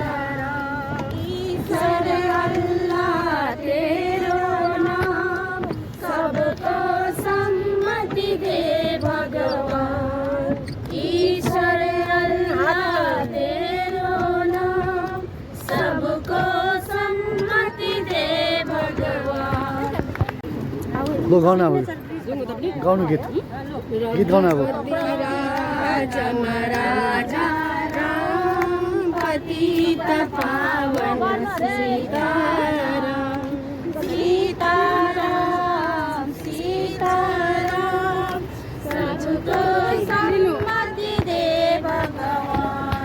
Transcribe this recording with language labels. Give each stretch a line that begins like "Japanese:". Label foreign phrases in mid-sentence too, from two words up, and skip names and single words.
Hindi: ईश्वर अल्लाह तेरो नाम सबको सम्मति दे भगवान। ईश्वर अल्लाह तेरो नाम सबको सम्मति दे भगवान।
Nepali: ल गाउनु अब गाउनु गीत गाउनु अब
Hindi: राजा राम पतित पावन सीताराम सीताराम सीताराम सबको सम्मति दे भगवान।